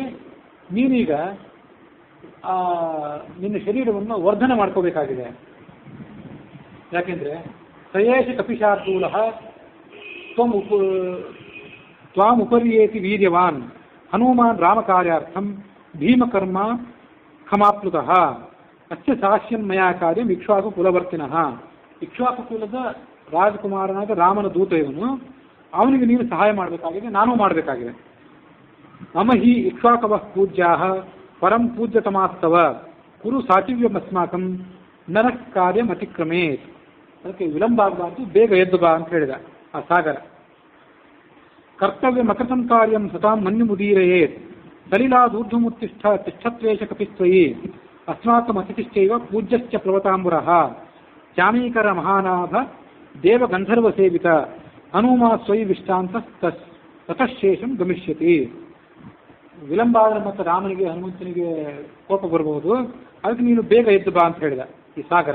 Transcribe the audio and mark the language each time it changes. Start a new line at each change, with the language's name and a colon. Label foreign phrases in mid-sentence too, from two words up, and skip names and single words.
Kannada: ನೀನೀಗ ನಿನ್ನ ಶರೀರವನ್ನು ವರ್ಧನೆ ಮಾಡ್ಕೋಬೇಕಾಗಿದೆ.
Sanskrit: ಯಾಕೆಂದ್ರೆ ಸಯೇಶ ಕಪಿಶಾರ್ದೂಲ ತ್ವಾಮುಪರ್ಯೇತಿ ವೀರ್ಯವಾನ್ ಹನುಮಾನ್ ರಾಮಕಾರ್ಯಾರ್ಥಂ ಭೀಮಕರ್ಮ ಖಮಾಪ್ಲುತಃ ಅಸ್ಯ ಸಾಕ್ಷ್ಯಂ ಮಯಾ ಕಾರ್ಯಂ ಇಕ್ಷ್ವಾಕು ಕುಲವರ್ತಿನಃ.
Kannada: ಇಕ್ಷ್ವಾಕು ಕುಲದ ರಾಜಕುಮಾರನಾದ ರಾಮನ ದೂತ ಇವನು, ಅವನಿಗೆ ನೀನು ಸಹಾಯ ಮಾಡಬೇಕಾಗಿದೆ, ನಾನೂ ಮಾಡಬೇಕಾಗಿದೆ.
Sanskrit: ಮಮ ಹಿ ಇಕ್ಷ್ವಾಕವ ಪೂಜ್ಯಾ ಪರಂ ಪೂಜ್ಯತಮಾಸ್ತವ ಕುರು ಸಾಚಿವ್ಯಮಸ್ಮಾಕಂ ನರಃ ಕಾರ್ಯಂ ಅತಿಕ್ರಮೇತ್.
Kannada: ಅದಕ್ಕೆ ವಿಳಂಬ ಆಗಬಾರ್ದು, ಬೇಗ ಎದ್ದು ಬಾ ಅಂತ ಹೇಳಿದ ಆ ಸಾಗರ.
Sanskrit: ಕರ್ತವ್ಯ ಮಕೃತಂ ಕಾರ್ಯಂ ಸತಾಂ ಮನ್ಯುಮುದೀರಯೇತ್ ಸಲಿಲಾದೂರ್ಧ್ವಮುತ್ತಿಷ್ಠ ತಿಷ್ಠತ್ವೇಷ ಕಪಿಸ್ತ್ವಯಿ ಅಸ್ಮಾಕಂ ಅತಿಥಿಶ್ಚೈವ ಪೂಜ್ಯಶ್ಚ ಪ್ಲವತಾಂಬುರಃ ಚಾಮೀಕರ ಮಹಾನಾಭ ದೇವ ಗಂಧರ್ವ ಸೇವಿತ ಹನುಮಾ ಸ್ವಯಿ ವಿಷ್ಟಾಂತ ತತಃಶೇಷಂ ಗಮಿಷ್ಯತಿ.
Kannada: ವಿಳಂಬ ಆದರೆ ಮತ್ತೆ ರಾಮನಿಗೆ ಹನುಮಂತನಿಗೆ ಕೋಪ ಬರಬಹುದು, ಅದಕ್ಕೆ ನೀನು ಬೇಗ ಎದ್ದು ಬಾ ಅಂತ ಹೇಳಿದ ಈ ಸಾಗರ.